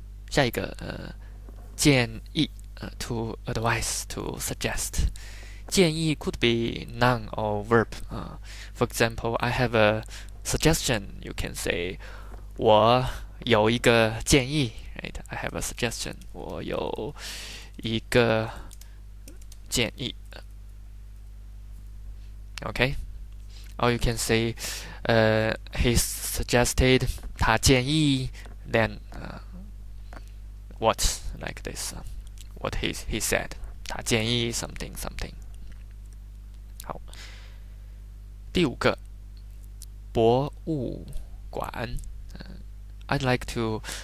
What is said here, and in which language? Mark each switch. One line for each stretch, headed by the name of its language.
Chinese: 下一个建议
English: to advise, to suggest. 建议 could be noun or verb. For example, I have a suggestion. You can say
Chinese: 我有一个建议
English: right? I have a suggestion.
Chinese: 我有一个建议 Okay?
English: Or you can say he suggested
Chinese: 他建议
English: then what like this what he said 他建议 something something
Chinese: 好第五个博物馆
English: I'd like to